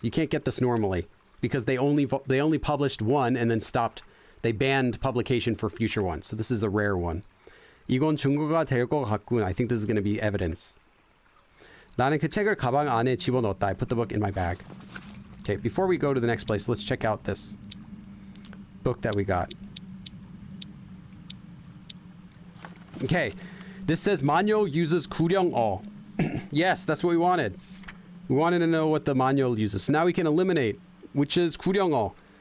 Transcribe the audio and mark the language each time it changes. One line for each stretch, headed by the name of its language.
English: You can't get this normally because they only published one and then stopped. They banned publication for future ones. So this is the rare one.
Korean: 이건 증거가 될 것 같군.
English: I think this is going to be evidence.
Korean: 나는 그 책을 가방 안에 집어넣었다.
English: I put the book in my bag. Okay, before we go to the next place, let's check out this book that we got. Okay, this says 마녀 uses 구령어. Yes, that's what we wanted. We wanted to know what the manual uses. So now we can eliminate, which is 구령어.